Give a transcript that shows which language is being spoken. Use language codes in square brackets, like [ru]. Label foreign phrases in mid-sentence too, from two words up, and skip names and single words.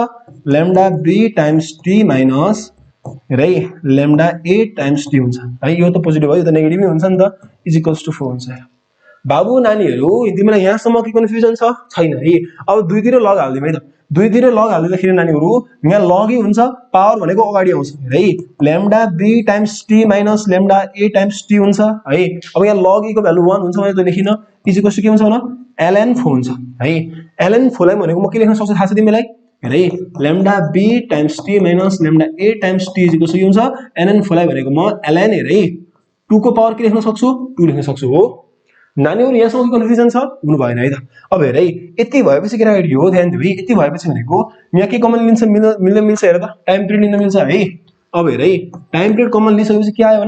[en] lambda b times t minus [ne] हेर है [en] lambda a times t [ne] हुन्छ है। यो त पोजिटिभ हो, यो त नेगेटिभ नै हुन्छ नि त, = 4 हुन्छ। बाबु नानीहरु, तिमीलाई यहाँसम्म के कन्फ्युजन छ? छैन है। अब दुईतिर लग हाल्दिम है त। दुईतिर लग हाल्दिँदाखेरि नानीहरु यहाँ लग हुन्छ, पावर भनेको अगाडि आउँछ है। [en] lambda b times t minus lambda a times t [ne] हुन्छ है। अब यहाँ लग e को भ्यालु 1 हुन्छ भने त लेखिन, = के हुन्छ भन? ln4 हुन्छ है। ln4 लाई भनेको म के लेख्न सक्छु थाहा छ तिमीलाई? हेर है, [en] lambda b times t minus lambda a times t = [ne] के हुन्छ? ln4 लाई भनेको म ln हेर है 2 को पावर के लेख्न सक्छु? 2 लेख्न सक्छु हो। नानीहरु यहाँसम्म कन्फ्युजन छ? हुनु भएन है त। अब हेर है, यति भएपछि केटाकेटी हो ध्यान दिऊ है, यति भएपछि भनेको यहाँ के कमन लिन्छ? मिल्न मिल्छ हेर त, [en] time period [ne] लिन मिल्छ है। अब हेर है, [en] time period [ne] कमन लिइसकेपछि के आयो भन?